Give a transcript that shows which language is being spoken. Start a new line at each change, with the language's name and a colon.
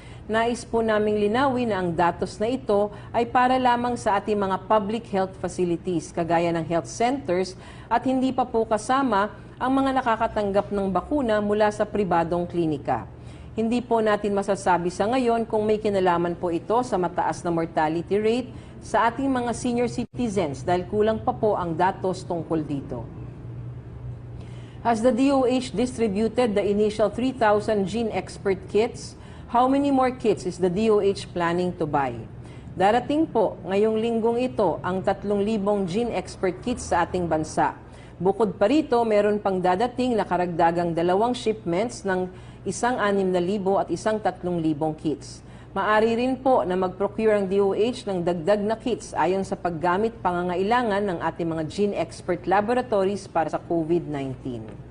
Filipino: Nais po naming linawin na ang datos na ito ay para lamang sa ating mga public health facilities, kagaya ng health centers, at hindi pa po kasama ang mga nakakatanggap ng bakuna mula sa pribadong klinika. Hindi po natin masasabi sa ngayon kung may kinalaman po ito sa mataas na mortality rate sa ating mga senior citizens dahil kulang pa po ang datos tungkol dito.
English: Has the DOH distributed the initial 3,000 gene expert kits? How many more kits is the DOH planning to buy?
Filipino: Darating po ngayong linggong ito ang 3,000 gene expert kits sa ating bansa. Bukod pa rito, meron pang dadating na karagdagang 2 shipments ng 1,600 at 3,000 kits. Maari rin po na mag-procure ang DOH ng dagdag na kits ayon sa paggamit pangangailangan ng ating mga gene expert laboratories para sa COVID-19.